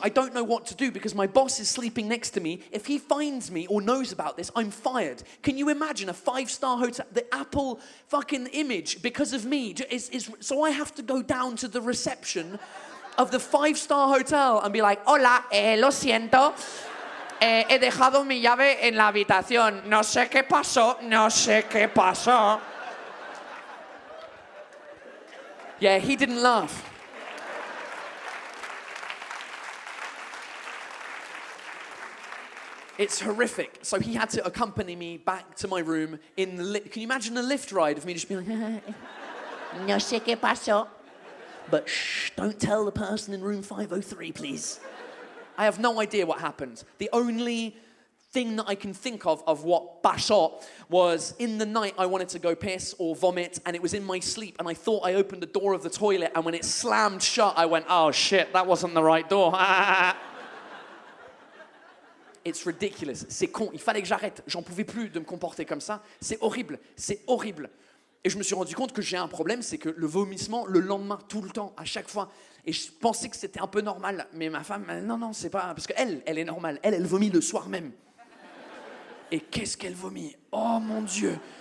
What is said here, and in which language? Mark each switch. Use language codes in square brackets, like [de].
[en] I don't know what to do because my boss is sleeping next to me. If he finds me or knows about this, I'm fired. Can you imagine a 5-star hotel? The Apple fucking image, because of me, is so I have to go down to the reception of the 5-star hotel and be like, [es] hola, lo siento. He dejado mi llave en la habitación. No sé qué pasó, no sé qué pasó. [en] Yeah, he didn't laugh. It's horrific. So he had to accompany me back to my room in the lift. Can you imagine a lift ride of me just being like, [es] no sé qué pasó. [en] But shh, don't tell the person in room 503, please. I have no idea what happened. The only thing that I can think of what pasó was in the night I wanted to go piss or vomit, and it was in my sleep, and I thought I opened the door of the toilet, and when it slammed shut, I went, oh shit, that wasn't the right door. It's ridiculous. [fr] C'est con. Il fallait que j'arrête. J'en pouvais plus de me comporter comme ça. C'est horrible. C'est horrible. Et je me suis rendu compte que j'ai un problème, c'est que le vomissement, le lendemain, tout le temps, à chaque fois. Et je pensais que c'était un peu normal. Mais ma femme, non, c'est pas... Parce qu'elle, elle est normale. Elle vomit le soir même. Et qu'est-ce qu'elle vomit? Oh mon Dieu.